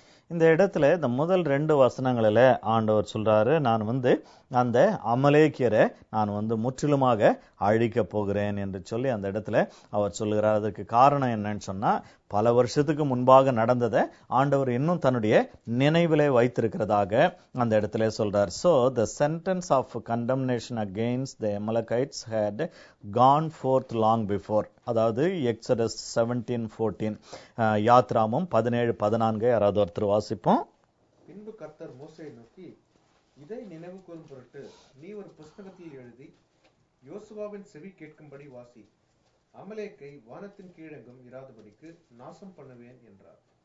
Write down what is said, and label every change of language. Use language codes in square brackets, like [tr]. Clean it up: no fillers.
[ta] இந்த இடத்துல இந்த முதல் 2 வசனங்களில ஆண்டவர் சொல்றாரு, நான் அந்த அமலேக்கியரை நான் முற்றிலுமாக அழிக்க போகிறேன் என்று சொல்லி அந்த இடத்துல அவர் சொல்லுகிறார். அதற்கு காரணம் என்னன்னு சொன்னா, பல வருஷத்துக்கு முன்பாக நடந்ததை ஆண்டவர் இன்னும் தன்னுடைய நினைவிலே வைத்திருக்கிறதாக அந்த இடத்துல சொல்றார். [en] So the sentence of condemnation against the Amalekites had gone forth long before. [ta] அதாவது Exodus 17:14, யாத்ராமம் 17:14 யாராவது ஒருத்தர் வாசிப்போம். பின்பு கர்த்தர் மோசேயை நோக்கி, இதை நினைவு கூறும் பொருட்டு நீ ஒரு புஸ்தகத்தில் எழுதி யோசுவாவின் செவி கேட்கும்படி வாசி, அமலேக்கை வானத்தின் கீழெங்கும் இராதபடிக்கு நாசம் பண்ணுவேன் என்றார்.